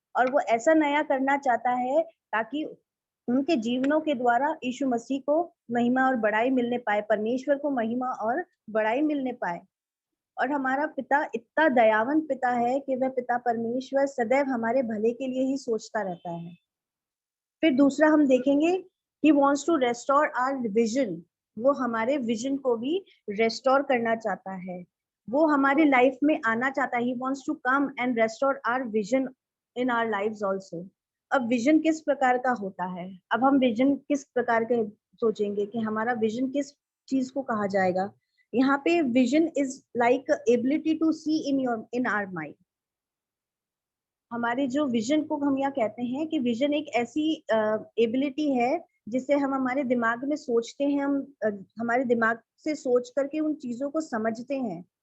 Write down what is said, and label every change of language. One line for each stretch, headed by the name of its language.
Hindi: और वो ऐसा नया करना चाहता है ताकि उनके जीवनों के द्वारा यीशु मसीह को महिमा और बड़ाई मिलने पाए, परमेश्वर को महिमा और बड़ाई मिलने पाए। और हमारा पिता इतना दयावंत पिता है कि वह पिता परमेश्वर सदैव हमारे भले के लिए ही सोचता रहता है। फिर दूसरा हम देखेंगे, he wants to restore our vision। वो हमारे विजन को भी रेस्टोर करना चाहता है, वो हमारे लाइफ में आना चाहता है।
English: he wants to come and restore our vision in our lives also।
Hindi: अब विजन किस प्रकार का होता है? अब हम विजन किस प्रकार के सोचेंगे कि हमारा विजन किस चीज को कहा जाएगा?
English: यहाँ पे vision is like ability to see in our mind.
Hindi: हमारे जो विजन को हम यहाँ कहते हैं कि विजन एक ऐसी एबिलिटी है जिससे हम हमारे दिमाग में सोचते हैं, हम हमारे दिमाग से सोच करके उन चीजों को समझते हैं।